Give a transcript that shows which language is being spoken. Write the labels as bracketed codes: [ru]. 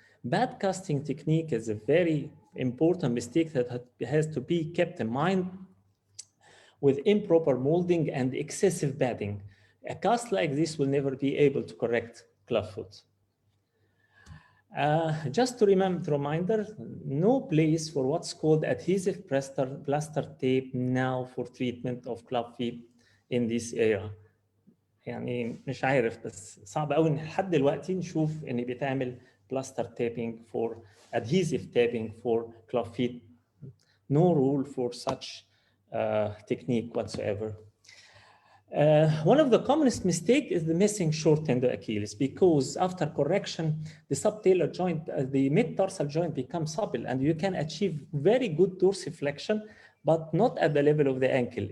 [en] Bad casting technique is a very important mistake that has to be kept in mind with improper molding and excessive padding. A cast like this will never be able to correct clubfoot. Just to reminder, no place for what's called adhesive plaster tape now for treatment of club feet in this area. [ar] يعني مش عارف بس صعب قوي لحد دلوقتي نشوف ان بيتعمل [en] plaster taping for adhesive taping for club feet. No rule for such technique whatsoever. One of the commonest mistakes is the missing short tender Achilles, because after correction, the subtalar joint, the mid-tarsal joint becomes supple, and you can achieve very good dorsiflexion, but not at the level of the ankle.